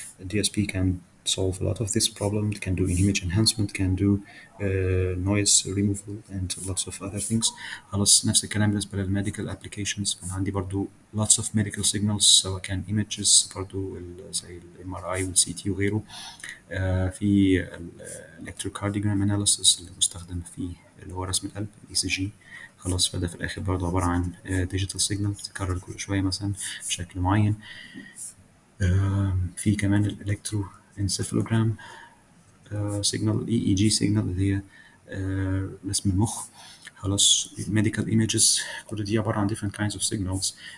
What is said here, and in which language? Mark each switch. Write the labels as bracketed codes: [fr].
[en] ال DSP can solve a lot of this problem. It can do image enhancement, can do noise removal and lots of other things. [ar] خلاص نفس الكلام بالنسبة للميديكال applications. فأنا عندي برضو [en] lots of medical signals [ar] سواء كان images برضو زي ال MRI وال CT وغيره. في electrocardiogram analysis اللي مستخدم في اللي هو رسم القلب ECG. خلاص، فده في الآخر برضه عبارة عن digital signal تتكرر كل شوية مثلا بشكل معين. في كمان الالكترو انسيفالوجرام signal EEG signal اللي هي رسم المخ. خلاص، medical images كل دي عبارة عن [en] different kinds of signals.